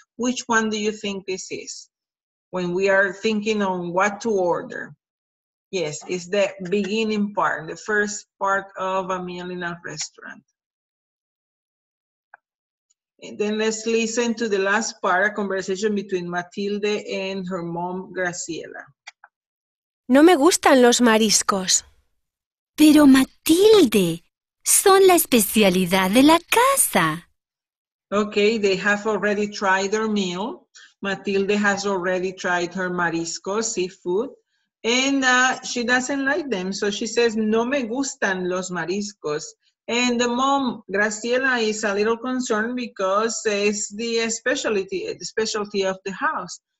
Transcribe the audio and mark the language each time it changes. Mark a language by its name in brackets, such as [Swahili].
[English] Which one do you think this is? When we are thinking on what to order. Yes, it's the beginning part, the first part of a meal in a restaurant. And then let's listen to the last part, a conversation between Matilde and her mom, Graciela. [Spanish] No me gustan los mariscos. Pero Matilde, son la especialidad de la casa. [English] Okay, they have already tried their meal. Matilde has already tried her mariscos, seafood, and she doesn't like them. So she says, [Spanish] no me gustan los mariscos. [English] And the mom, Graciela, is a little concerned because it's the specialty of the house.